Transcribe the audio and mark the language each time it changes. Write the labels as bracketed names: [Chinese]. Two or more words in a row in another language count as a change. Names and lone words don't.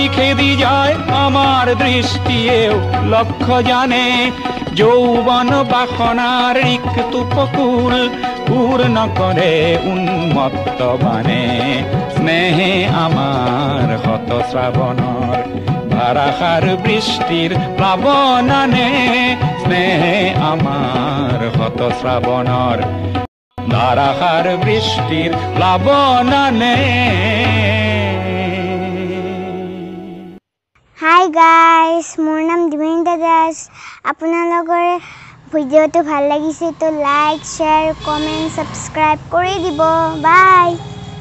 [Bangla] খেদি যায় আমার দৃষ্টিও লক্ষ্য জানে যৌবন বাসনার রিক্ত উপকূল পূর্ণ করে উন্মত্ত বানে স্নেহে আমার শত শ্রাবণর ধারাসার বৃষ্টির প্লাবন আনে স্নেহে আমার শত শ্রাবণর ধারাসার বৃষ্টির প্লাবন আনে [Assamese] হাই গাইস মোৰ নাম দিবেন্দ্ৰ দাস আপোনালোকৰ ভিডিঅ'টো ভাল লাগিছে তো লাইক শ্বেয়াৰ কমেণ্ট সাবস্ক্ৰাইব কৰি দিব বাই